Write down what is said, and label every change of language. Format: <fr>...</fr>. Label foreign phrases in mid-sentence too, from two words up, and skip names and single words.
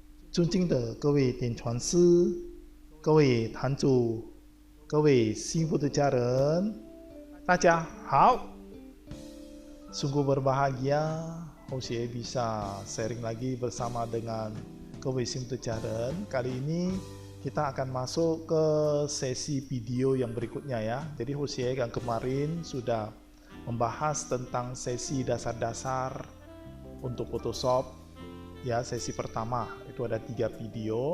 <zh>尊敬的各位点传师、各位坛主、各位幸福的家人，大家好。</zh> <id>Sungguh berbahagia Hosea bisa sharing lagi bersama dengan</id> <zh>各位幸福的家人.</zh> <id>Kali ini kita akan masuk ke sesi video yang berikutnya ya. Jadi Hosea yang kemarin sudah membahas tentang sesi dasar-dasar untuk Photoshop ya, sesi pertama itu ada 3 video.</id>